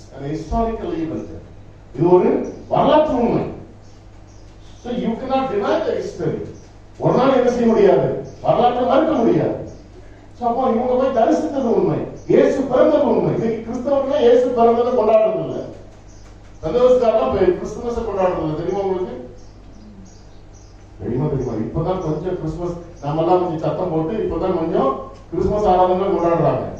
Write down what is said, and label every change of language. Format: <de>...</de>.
<en>historical event,</en> <ta>இது ஒரு வரலாற்று உண்மை.</ta> <en>So you cannot deny the history.</en> <ta>ஒரு நாள் என்ன செய்ய முடியாது, வரலாற்றை மறுக்க முடியாது. So அப்போ இவங்க போய் தரிசித்தது உண்மை, இயேசு பிறந்தது உண்மை. இன்னைக்கு கிறிஸ்தவர்கள் இயேசு பிறந்ததை கொண்டாடுறது இல்லை, பெந்தகோஸ்தேக்காரங்க கிறிஸ்துமஸை கொண்டாடுறது இல்லை. தெரியுமா உங்களுக்கு? தெரியுமா? இப்பதான் கொஞ்சம் கிறிஸ்துமஸ் நம்ம எல்லாம் கொஞ்சம் சத்தம் போட்டு இப்பதான் கொஞ்சம் கிறிஸ்துமஸ் ஆராதனை கொண்டாடுறாங்க.</ta>